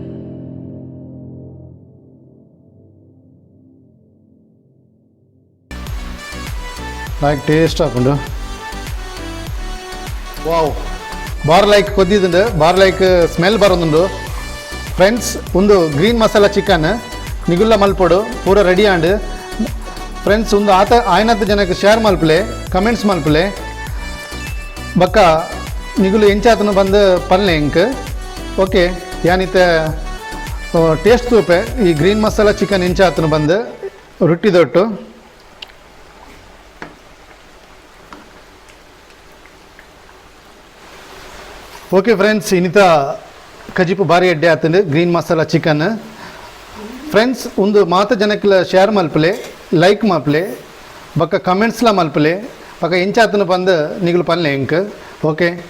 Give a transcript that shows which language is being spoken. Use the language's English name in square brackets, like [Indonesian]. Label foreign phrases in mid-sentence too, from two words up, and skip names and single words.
[Tulu] like taste hapundu. Wow, bar like kodidundu, bar like smell barundu. Friends, undu green masala chicken nigulla malpodu pura ready and ಫ್ರೆಂಡ್ಸ್ ಒಂದು ಆಯ್ನತ್ತು ಜನಕ್ಕೆ ಶೇರ್ ಮಲ್ಪಲೆ ಕಮೆಂಟ್ಸ್ ಮಲ್ಪಲೆ ಬಕ್ಕ ನಿಗುಲು ಎಂಚಾತನ ಬಂದು ಪಲ್ಲೆ ಇಂಕ್ ಓಕೆ ಯಾನಿತ ಟೇಸ್ಟ್ ತೂಪೆ ಈ ಗ್ರೀನ್ ಮಸಾಲ ಚಿಕನ್ ಎಂಚಾತನ ಬಂದು ರೊಟ್ಟಿದೊಟ್ಟು ಓಕೆ ಫ್ರೆಂಡ್ಸ್ ಇನ್ನಿತ ಕಜಿಪು ಭಾರಿ ಎಡ್ಡೆ ಆತಂದು ಗ್ರೀನ್ ಮಸಾಲ ಚಿಕನ್ ಫ್ರೆಂಡ್ಸ್ ಒಂದು ಮಾತ ಜನಕ್ಕೆಲ್ಲ ಶೇರ್ ಮಲ್ಪಲೆ ಲೈಕ್ ಮಲ್ಪಲೆ ಬಕ್ಕ ಕಮೆಂಟ್ಸ್ಲ ಮಲ್ಪಲೆ ಬಕ್ಕ ಎಂಚಾತನ ಬಂದು ನಿಗುಲು ಪಲ್ಲೆ ಇಂಕ್ ಓಕೆ